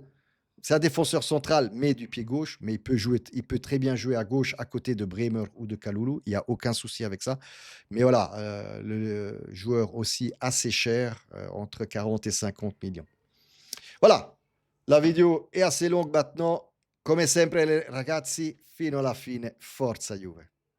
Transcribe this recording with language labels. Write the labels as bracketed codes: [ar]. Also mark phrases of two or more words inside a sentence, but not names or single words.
[fr] C'est un défenseur central, mais du pied gauche. Mais il peut très bien jouer à gauche à côté de Bremer ou de Kalulu. Il n'y a aucun souci avec ça. Mais voilà, le joueur aussi assez cher, entre 40 et 50 millions. Voilà, la vidéo è assez longue maintenant. [it] Come sempre, ragazzi, fino alla fine, forza Juve.